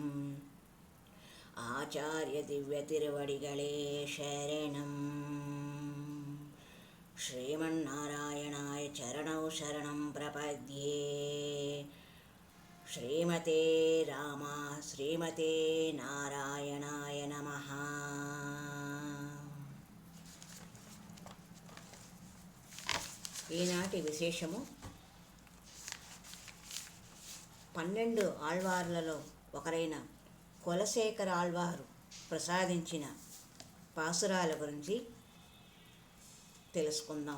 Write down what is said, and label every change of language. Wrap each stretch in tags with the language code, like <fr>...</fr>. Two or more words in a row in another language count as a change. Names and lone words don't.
<sa>आचार्यदिव्यतिरुवडिगळे शरणम्। श्रीमन्नारायणाय चरणौ शरणं प्रपद्ये। श्रीमते नारायणाय नमः।</sa> <te>ఈనాటి విశేషము 12 ఆళ్వార్లలో ఒకరైన కులశేఖర ఆళ్వారు ప్రసాదించిన పాసురాల గురించి తెలుసుకుందాం.</te>